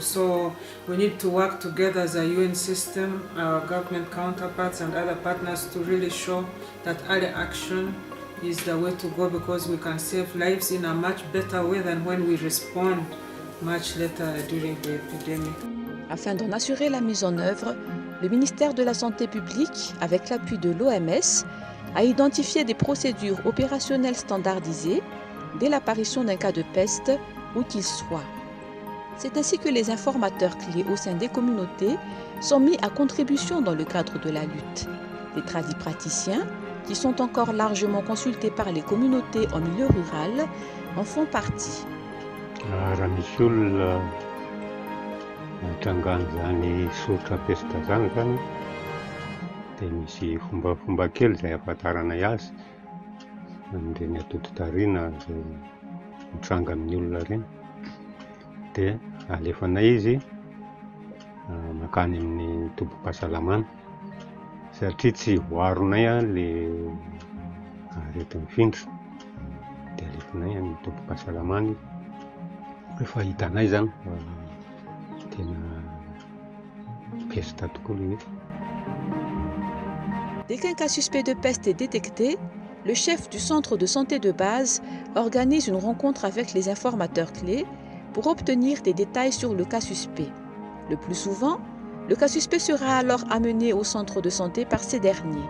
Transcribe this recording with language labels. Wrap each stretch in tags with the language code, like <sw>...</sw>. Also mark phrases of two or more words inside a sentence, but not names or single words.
<en>So we need to work together as a UN system, our government counterparts and other partners to really show that early action is the way to go because we can save lives in a much better way than when we respond much later during the epidemic.</en> <fr>Afin d'en assurer la mise en œuvre, le ministère de la Santé publique, avec l'appui de l'OMS, a identifié des procédures opérationnelles standardisées dès l'apparition d'un cas de peste, où qu'il soit. C'est ainsi que les informateurs clés au sein des communautés sont mis à contribution dans le cadre de la lutte. Les tradipraticiens, qui sont encore largement consultés par les communautés en milieu rural, en font partie.</fr> <mg>Dia misy fomba kely izay ahafantaranay azy amin'ireny atodi-tariana izay mitranga amin'ny olona ireny. Dia alefanay izy makany amin'ny tobim-pahasalamana satria tsy voaronay ilay aretin'ny findra. Dia alefanay amin'ny tobim-pahasalamana izy. Rehefa hitanay zany tena peste tokoa ilay izy.</mg> <fr>Dès qu'un cas suspect de peste est détecté, le chef du centre de santé de base organise une rencontre avec les informateurs clés pour obtenir des détails sur le cas suspect. Le plus souvent, le cas suspect sera alors amené au centre de santé par ces derniers.</fr>